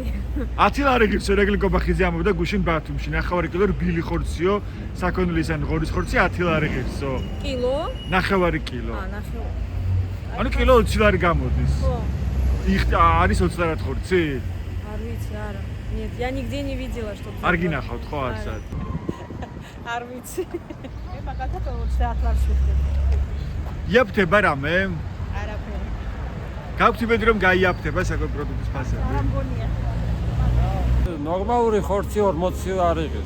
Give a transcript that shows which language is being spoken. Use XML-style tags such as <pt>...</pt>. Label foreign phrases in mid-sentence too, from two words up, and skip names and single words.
<ka>10 ლარი ღირსო რეგლი კობახიძე ამბობდა გუშინ ბათუმში, 9 კილო რბილი ხორციო, საქონლის ან ღორის ხორცი 10 ლარი ღირსო. კილო? 9 კილო. 9. ანუ კილო 20 ლარი გამოდის. ხო. არის 20 ლარად ხორცი? არ ვიცი, არა.</ka> <ru>Нет, я нигде не видела, что.</ru> <ka>არ გინახავთ ხო არცად? არ ვიცი. მე მაგათა 20 ლარს ვიხდები. იაფთება რამე? არაფერი. გავხსნით რომ გაიაფთება საკუთარ პროდუქტის ფასები. არ მგონია. ნორმალური ხორცი 40 ლარი ღირს.</ka>